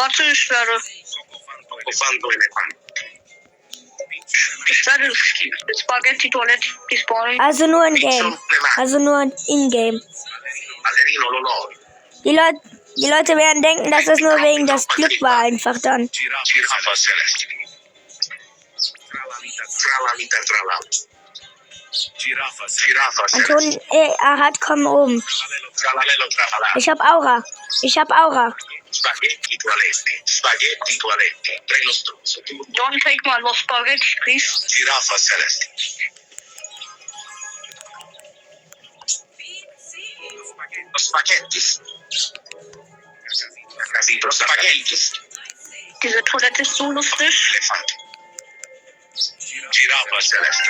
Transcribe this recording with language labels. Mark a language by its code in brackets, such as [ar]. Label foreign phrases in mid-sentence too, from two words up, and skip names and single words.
[de] Warte, ich werde Spaghetti-Toilette spawnen. Also nur in Game. Also nur in Game. Ballerino lolò. Die Leute werden denken, dass das nur wegen das Glück war einfach dann. Giraffa celeste. Tralala. Giraffa celeste. Anton, Ahat, komm oben. Tralala. Ich hab Aura. Spaghetti toilette. Treno struzzo. [en] Don't take my lost spaghetti, please. [de] Giraffa celeste. Spaghettis. Spaghettis. Diese Toilette ist so lustig. Elefant. Giraffa celeste.